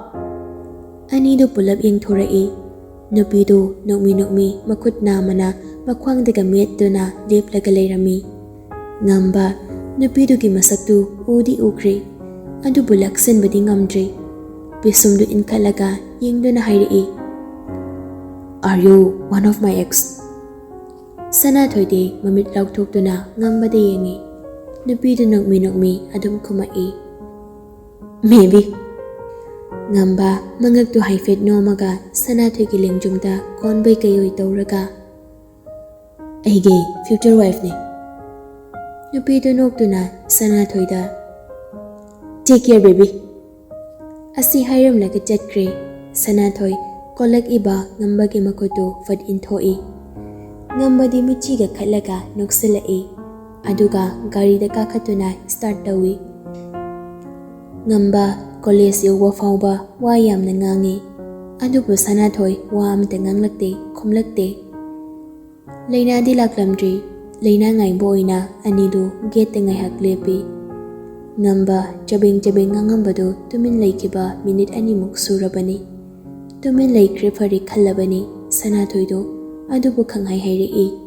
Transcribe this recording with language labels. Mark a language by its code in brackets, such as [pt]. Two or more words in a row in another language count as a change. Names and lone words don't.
[mni] Anido pulap yengthorai Nupido nokmi makut namana makhwangdaga metduna leplaga leirami Ngamba nupido gi masaktu udi ukre adubu laksanbadi ngamdre Pisumdu inkalaga yengduna hairai [en] Are you one of my ex? [mni] Sanathoi de mamit laukthokduna ngambada yengi Nupido nokmi adum khumai Maybe Ngamba mangaktu haifet nomaga Sanathoi gi lengjumda konbai kayoi tawraga Aige [en] future wife [mni] ne Nupido nokduna Sanathoi da [en] Take care baby [mni] Asi hairam laga chatkre Sanathoi kolak iba ngamba gi makoto fad inthoi Ngamba di michiga khalaga noksalai aduga gari da kakhatuna start tawi Ngamba college yowa fauba wa yamna ngangi adubu Sanathoi wa amta nganglakte khumlakte Leina di laklamdri leina ngai boina anidu gate ngai hak lepi Ngamba jabeng ngangambado tumin laikiba minute animuk surabani tumin laikre phari khallabani Sanathoi do adubu khangai hairei